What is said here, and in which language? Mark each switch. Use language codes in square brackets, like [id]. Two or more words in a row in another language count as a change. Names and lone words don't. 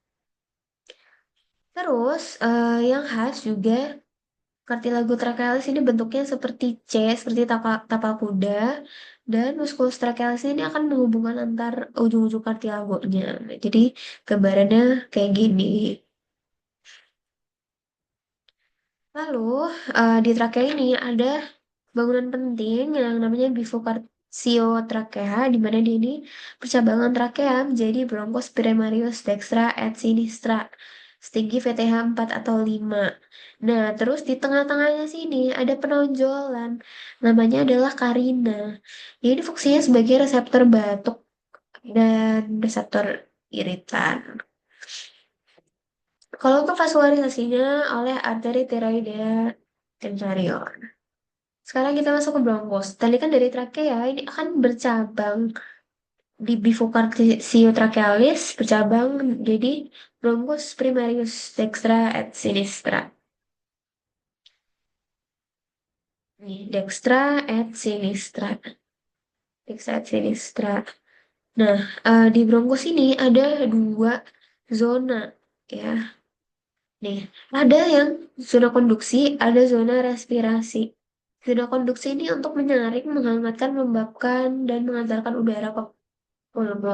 [id] Terus yang khas juga [la] cartilago trachealis [id] ini bentuknya seperti C, seperti tapal kuda, dan [la] musculus trachealis [id] ini akan menghubungkan antar ujung-ujung cartilagonya. Jadi gambarannya kayak gini. Lalu di trakea ini ada bangunan penting yang namanya siotrakea, di mana dia ini percabangan trakea menjadi [la] bronchus primarius dextra et sinistra, [id] setinggi VTH 4 atau 5. Nah, terus di tengah-tengahnya sini ada penonjolan, namanya adalah karina. Ini fungsinya sebagai reseptor batuk dan reseptor iritan. Kalau untuk vaskularisasinya oleh arteri tiroidea inferior. Sekarang kita masuk ke bronkos. Tadi kan dari trakea ini akan bercabang di bifurcationtrachealis bercabang jadi [la] bronchus primarius dextra et sinistra. Nih, dextra et sinistra. Dextra et sinistra. [id] Nah, di bronkos ini ada dua zona ya. Nih, ada yang zona konduksi, ada zona respirasi. Zona konduksi ini untuk menyaring, menghangatkan, membabkan, dan mengantarkan udara ke pulmo.